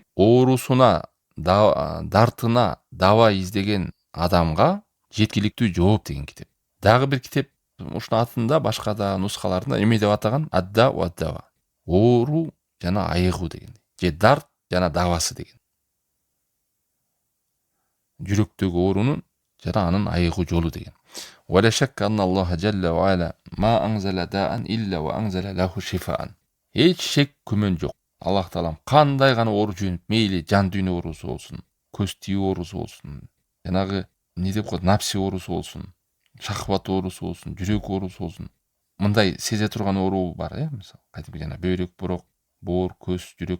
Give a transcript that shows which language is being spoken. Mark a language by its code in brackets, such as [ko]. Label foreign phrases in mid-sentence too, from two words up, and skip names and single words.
[ky] Оорусуна, дартына даба издеген адамга жеткиликтүү жооп деген китеп. Дагы бир китеп ушунун атында башка да нускаларында эме деп атаган? [ar] الداء والدواء. [ky] Оору жана айыгуу деген. Же дарт жана дабасы деген. Жүрөктөгү оорунун жана анын айыгуу жолу деген. [ar] ولا شك أن الله جل وعلا ما أنزل داء إلا وأنزل له شفاء. [ky] Эч шек күмөн жок. Аллах Таалам кандай гана оору жөнүп, мейли жан дүйнө оорусу болсун, көз тийүү оорусу болсун, жанагы не деп коет, напси оорусу болсун, шахват оорусу болсун, жүрөк оорусу болсун. Мындай сезе турган оору бар, мисалы, кайтып жана бөйрөк, бурок, боор, көз, жүрөк.